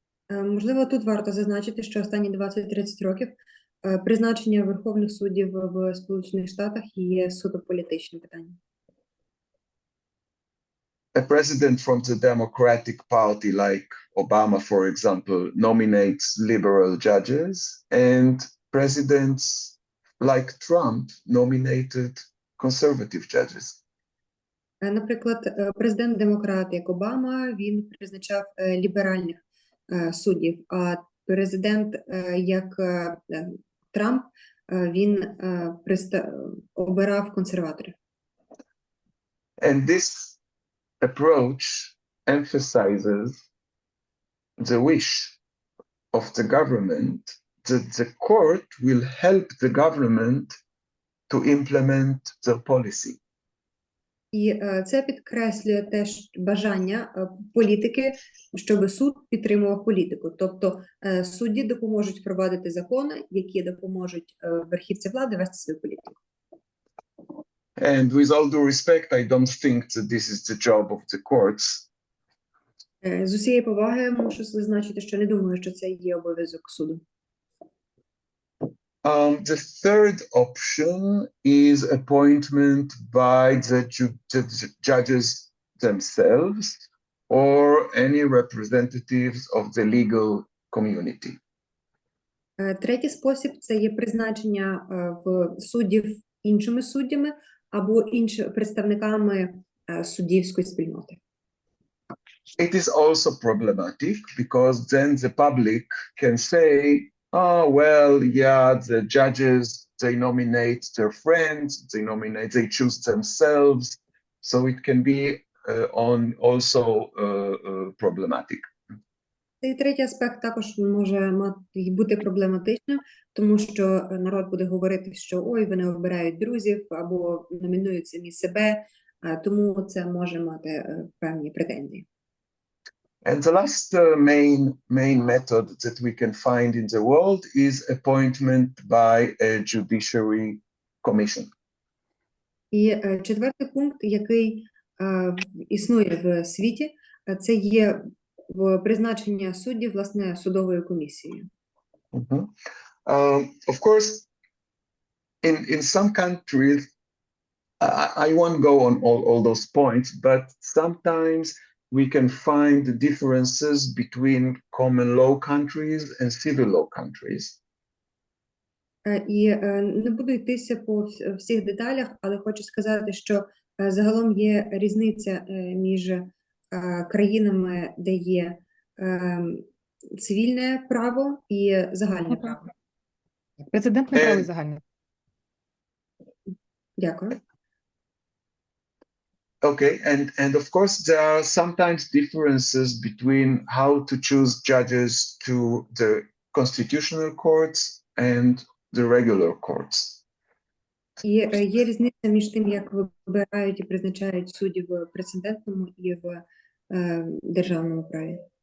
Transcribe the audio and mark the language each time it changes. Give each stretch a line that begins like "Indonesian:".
Ukrainian: Можливо, тут варто зазначити, що останні 20-30 років призначення верховних суддів в Сполучених Штатах є суто політичним питанням.
English: A president from the Democratic Party, like Obama, for example, nominates liberal judges, and presidents like Trump nominated conservative judges.
Ukrainian: Наприклад, президент-демократ, як Обама, він призначав ліберальних суддів, а президент, як Трамп, він обирав консерваторів.
English: And this approach emphasizes the wish of the government that the court will help the government to implement the policy.
Ukrainian: І це підкреслює теж бажання політики, щоб суд підтримував політику. Тобто судді допоможуть впровадити закони, які допоможуть верхівці влади вести свою політику.
English: And with all due respect, I don't think that this is the job of the courts.
Ukrainian: З усієї поваги мушу зазначити, що не думаю, що це є обов'язок суду.
English: The third option is appointment by the judges themselves or any representatives of the legal community.
Ukrainian: Третій спосіб – це є призначення в суддів іншими суддями або представниками суддівської спільноти.
English: It is also problematic because then the public can say, oh, well, yeah, the judges, they nominate their friends, they choose themselves. So it can be also problematic.
Ukrainian: Цей третій аспект також може бути проблематичним, тому що народ буде говорити, що ой, вони обирають друзів або номінують самі себе, тому це може мати певні претензії.
English: And the last main method that we can find in the world is appointment by a judiciary commission.
Ukrainian: І четвертий пункт, який існує в світі, це є призначення суддів, власне, судовою комісією.
English: Of course, in some countries, I won't go on all those points, but sometimes we can find the differences between common law countries and civil law countries.
Ukrainian: І не буду йтися по всіх деталях, але хочу сказати, що загалом є різниця між країнами, де є цивільне право і загальне право. Прецедентне право і загальне. Дякую.
English: Okay, and of course there are sometimes differences between how to choose judges to the constitutional courts and the regular courts.
Ukrainian: І є різниця між тим, як вибирають і призначають суддів в прецедентному і в державному праві.